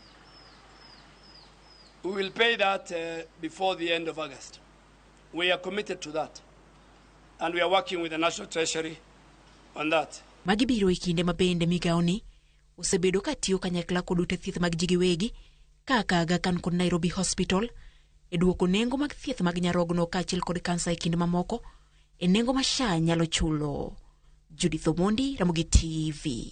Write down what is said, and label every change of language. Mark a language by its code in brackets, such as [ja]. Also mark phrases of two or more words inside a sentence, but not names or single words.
[en] We will pay that before the end of August. We are committed to that, and we are working with the National Treasury on that. [luo] Magibiro ikinde mabende Migao ni osebedo katiyo kanyakla kod ute thieth mag jigiwegi kaka Aga Khan kod Nairobi Hospital e duoko nengo mag thieth mag nyarogno kaachiel kod kansa e kinde mamoko e nengo ma SHA nyalo chulo. Judith Omondi, Ramogi TV.